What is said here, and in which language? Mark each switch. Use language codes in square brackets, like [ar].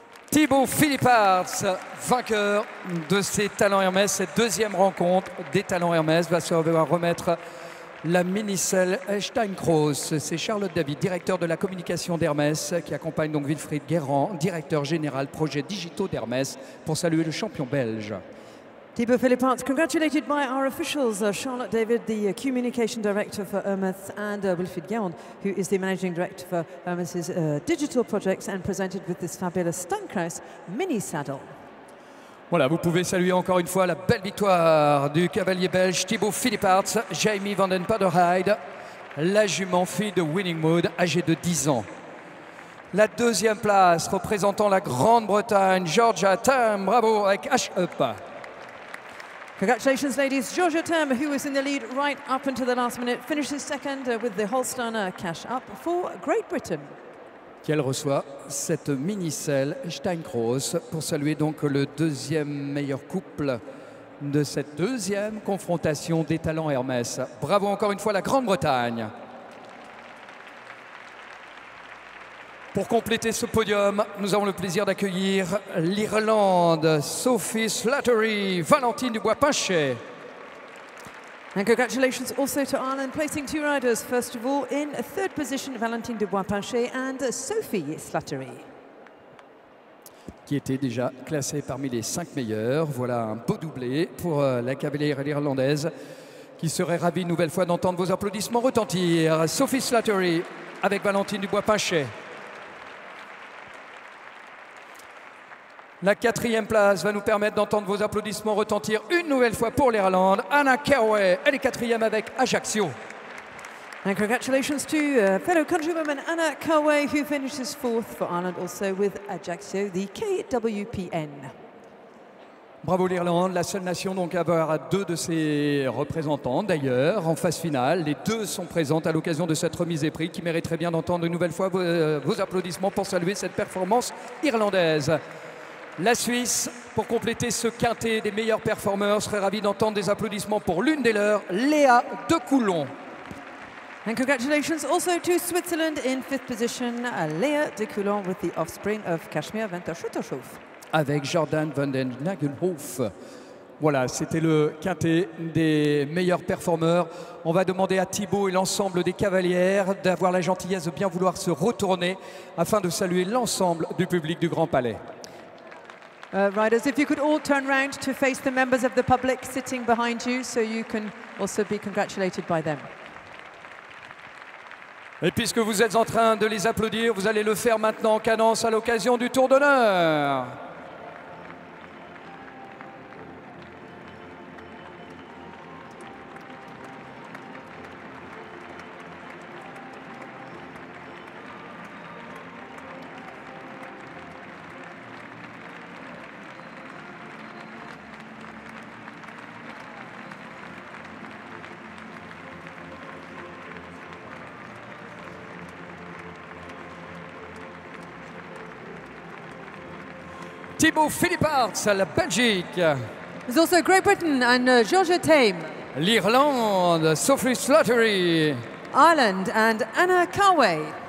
[fr] Thibaut Philippaerts, vainqueur de ces talents Hermès, cette deuxième rencontre des talents Hermès, va se remettre la mini-selle Steinkroos. C'est Charlotte David, directeur de la communication d'Hermès, qui accompagne donc Wilfried Guérand, directeur général projets digitaux d'Hermès, pour saluer le champion belge. [en] Thibaut Philippaerts, congratulated by our officials, Charlotte David, the Communication Director for Hermès, and Wilfried Guérand, who is the Managing Director for Hermès' digital projects, and presented with this fabulous Steinkroos mini saddle. [fr] Voilà, vous pouvez saluer encore une fois la belle victoire du cavalier belge Thibaut Philippaerts, Jamie van den Dopperheide, la jument fille de Winning Mood, âgée de 10 ans. La deuxième place représentant la Grande-Bretagne, Georgia Tam, bravo, avec H-Up. [en] Congratulations, ladies. Georgia Tam, who was in the lead right up until the last minute, finishes second with the Holsteiner Cash Up for Great Britain. [fr] Qui reçoit cette mini-selle Steinkroos pour saluer donc le deuxième meilleur couple de cette deuxième confrontation des talents Hermès. Bravo encore une fois la Grande-Bretagne. Pour compléter ce podium, nous avons le plaisir d'accueillir l'Irlande, Sophie Slattery, Valentine Dubois-Pinchet. [en] And congratulations also to Ireland, placing two riders. First of all, in third position, Valentine Dubois-Pinchet and Sophie Slattery. [fr] Qui était déjà classée parmi les 5 meilleurs. Voilà un beau doublé pour la cavalière irlandaise qui serait ravie une nouvelle fois d'entendre vos applaudissements retentir. Sophie Slattery avec Valentine Dubois-Pinchet. La quatrième place va nous permettre d'entendre vos applaudissements retentir une nouvelle fois pour l'Irlande. Anna Carway, elle est quatrième avec Ajaccio. [en] And congratulations to fellow countrywoman Anna Carway, who finishes fourth for Ireland, also with Ajaccio, the KWPN. [fr] Bravo l'Irlande, la seule nation donc à avoir deux de ses représentants d'ailleurs en phase finale. Les deux sont présentes à l'occasion de cette remise des prix qui mériterait bien d'entendre une nouvelle fois vos applaudissements pour saluer cette performance irlandaise. La Suisse, pour compléter ce quintet des meilleurs performeurs, serait ravi d'entendre des applaudissements pour l'une des leurs, Léa de Coulon. [en] And congratulations also to Switzerland in fifth position, Léa de Coulon with the offspring of Kashmir Venterschuttershof. [fr] Avec Jordan van den Nagenhof. Voilà, c'était le quintet des meilleurs performeurs. On va demander à Thibaut et l'ensemble des cavalières d'avoir la gentillesse de bien vouloir se retourner afin de saluer l'ensemble du public du Grand Palais. [en] Riders, if you could all turn round to face the members of the public sitting behind you, so you can also be congratulated by them. [fr] Et puisque vous êtes en train de les applaudir, vous allez le faire maintenant en cadence à l'occasion du tour d'honneur. Thibaut Philipparts, la Belgique. [en] There's also Great Britain and Georgia Tame. [fr] L'Irlande, Sophie Slattery. [en] Ireland and Anna Carway.